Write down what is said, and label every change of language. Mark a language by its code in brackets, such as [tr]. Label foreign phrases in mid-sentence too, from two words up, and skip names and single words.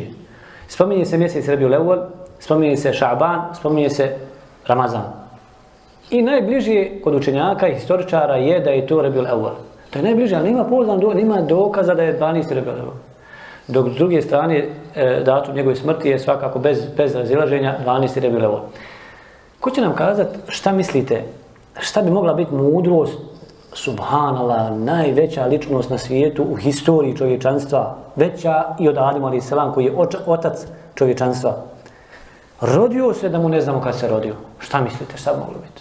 [bs] Spominje se mjesec Rabiul Awwal, spominje se Ša'ban, spominje se Ramazan. I najbliže kod učenjaka i historičara je da je to Rabiul Awwal. To je najbliže, ali nema dokaza da je 12. Rabiul Awwal. Dok s druge strane, datum njegove smrti je svakako bez razilaženja 12. Rabiul Awwal. Ko će nam kazati šta mislite, šta bi mogla biti mudrost, subhanallah, najveća ličnost na svijetu u historiji čovječanstva, veća i od Adama [ar] عليه السلام [bs] koji je otac čovječanstva. Rodio se da mu ne znamo kad se rodio. Šta mislite, šta bi moglo biti?